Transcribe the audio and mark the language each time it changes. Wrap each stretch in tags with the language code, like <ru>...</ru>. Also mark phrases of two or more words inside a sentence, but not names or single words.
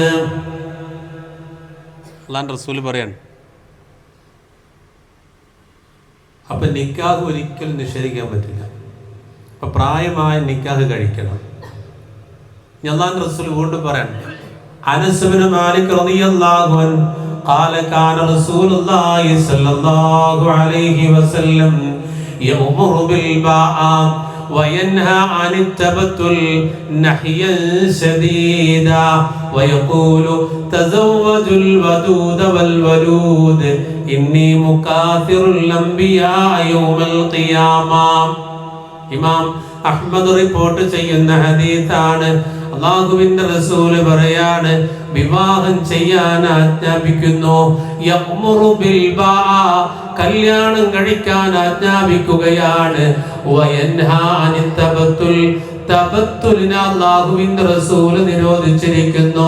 <ml>അല്ലാഹുവിന്റെ റസൂൽ പറയാണ്. അപ്പൊ നിക്കാഹ് ഒരിക്കലും നിഷേധിക്കാൻ പറ്റില്ല. അപ്പൊ പ്രായമായ നിക്കാഹ് കഴിക്കണം. അല്ലാഹുവിന്റെ റസൂൽ വീണ്ടും പറയാണ്,</ml> <ar>അനസ് ഇബ്നു മാലിക് رضي الله عنه قال كان رسول الله صلى الله عليه وسلم يأمر بالباء وينهى عن التبتل نحيا شديدا ويقول تزوجوا الودود والولود إني مكاثر الأنبياء يوم القيامة.</ar> <ml>ഇമാം അഹ്മദ് റിപ്പോർട്ട് ചെയ്യുന്ന ഹദീസാണ്. അല്ലാഹുവിന്റെ റസൂല് പറയാണ്, വിവാഹം ചെയ്യാൻ ആജ്ഞാപിക്കുന്നു.</ml> <ar>يأمر بالباء,</ar> <ml>കല്യാണം കഴിക്കാൻ ആജ്ഞാപിക്കുകയാണ്.</ml> <ar>وينهى عن التبتل,</ar> <ml>തബത്തുലിനെ അല്ലാഹുവിന്റെ റസൂൽ നിരോധിച്ചിരിക്കുന്നു.</ml>